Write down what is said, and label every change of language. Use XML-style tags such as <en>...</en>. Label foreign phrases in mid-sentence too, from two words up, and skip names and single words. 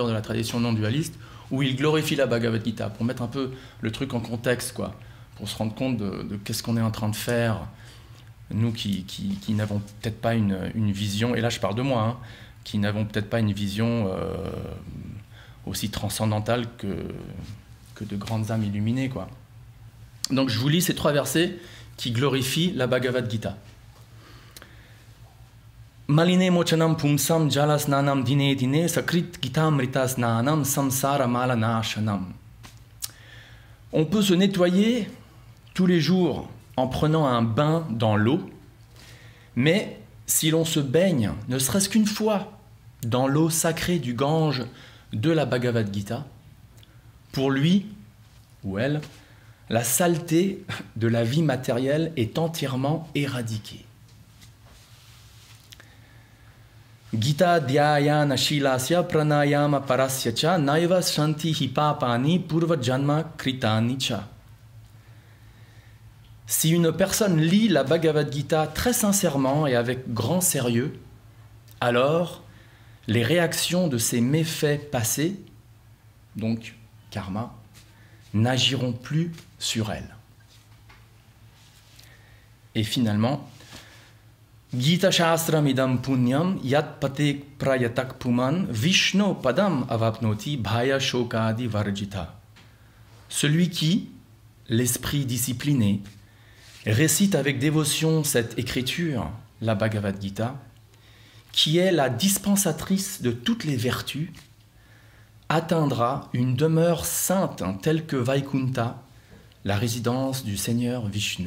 <fr>de la tradition non-dualiste, où il glorifie la Bhagavad Gita, pour mettre un peu le truc en contexte, quoi, pour se rendre compte de qu'est-ce qu'on est en train de faire, nous qui n'avons peut-être pas une vision, et là je parle de moi, hein, qui n'avons peut-être pas une vision aussi transcendantale que de grandes âmes illuminées, quoi. Donc je vous lis ces 3 versets qui glorifient la Bhagavad Gita.</fr> <sa>मलिने मोचनम् पुंसाम् जलस्नानम् दिने दिने सकृत् गीतामृत स्नानम् संसार मलनाशनम्.</sa> <fr>On peut se nettoyer tous les jours en prenant un bain dans l'eau, mais si l'on se baigne, ne serait-ce qu'une fois, dans l'eau sacrée du Gange de la Bhagavad Gita, pour lui ou elle, la saleté de la vie matérielle est entièrement éradiquée.</fr> <sa>गीता ध्यायन शीलस्य प्राणायाम परस्य च नैव शान्ति हिपापानि पूर्व जन्म कृतानि च.</sa> <fr>Si une personne lit la Bhagavad Gita très sincèrement et avec grand sérieux, alors les réactions de ses méfaits passés, donc karma, n'agiront plus sur elle. Et finalement,</fr> <sa>गीता शास्त्रम् इदम् पुण्यम् यत् पटेक् प्रयतक् पुमान् विष्णु पदम् अवाप्नोति भय शोकादि वर्जिता.</sa> <fr>Celui qui, l'esprit discipliné, récite avec dévotion cette écriture, la Bhagavad Gita, qui est la dispensatrice de toutes les vertus, atteindra une demeure sainte telle que Vaikunta, la résidence du Seigneur Vishnu.</fr>